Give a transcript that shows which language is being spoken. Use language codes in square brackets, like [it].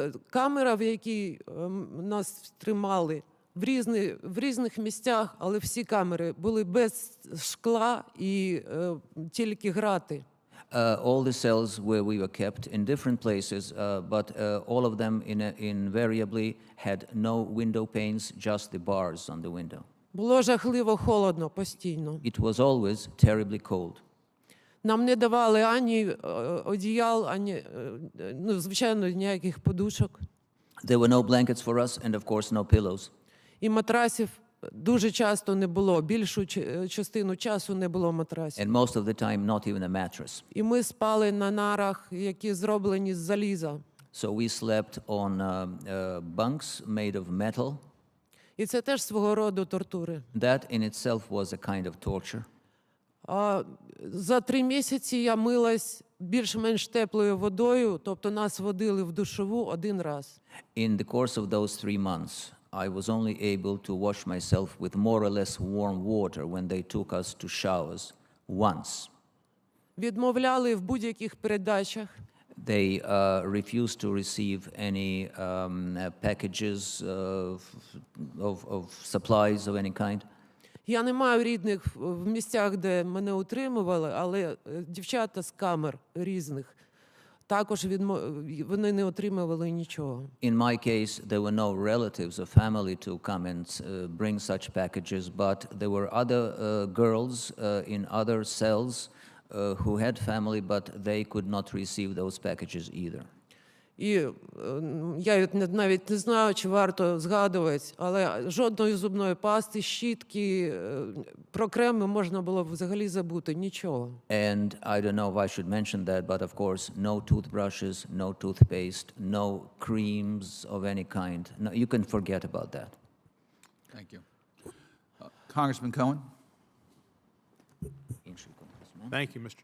[uk] Камера, в якій нас тримали, в різних місцях, але всі камери були без шкла і тільки грати. [en] All the cells where we were kept in different places, but all of them invariably had no window panes, just the bars on the window. [uk] Було жахливо холодно постійно. [en] It was always terribly cold. [uk] Нам не давали ані одіял, ані, звичайно, ніяких подушок. [en] There were no blankets for us and, of course, no pillows. [uk] І матрасів дуже часто не було. Більшу частину часу не було матрасів. [en] And most of the time, not even a mattress. [uk] І ми спали на нарах, які зроблені з заліза. [en] So we slept on bunks made of metal. [uk] І це теж свого роду тортури. [en] That in itself was a kind of torture. [uk] За 3 місяці я милась більш-менш теплою водою, тобто нас водили в душову 1 раз. [en] In the course of those 3 months, I was only able to wash myself with more or less warm water when they took us to showers once. [uk] Відмовляли в будь-яких передачах. [en] They refused to receive any packages of supplies of any kind. [uk] Я не маю рідних в місцях, де мене утримували, але дівчата з камер різних також вони не отримували нічого. [en] In my case, there were no relatives or family to come and bring such packages, but there were other girls in other cells who had family, but they could not receive those packages either. [uk] І я навіть не знаю, чи варто згадувати, але жодної зубної пасти, щітки, про креми можна було взагалі забути, нічого. [en] And I don't know if I should mention that, but of course, no toothbrushes, no toothpaste, no creams of any kind. No, you can forget about that. Thank you. Congressman Cohen? Thank you, Mr.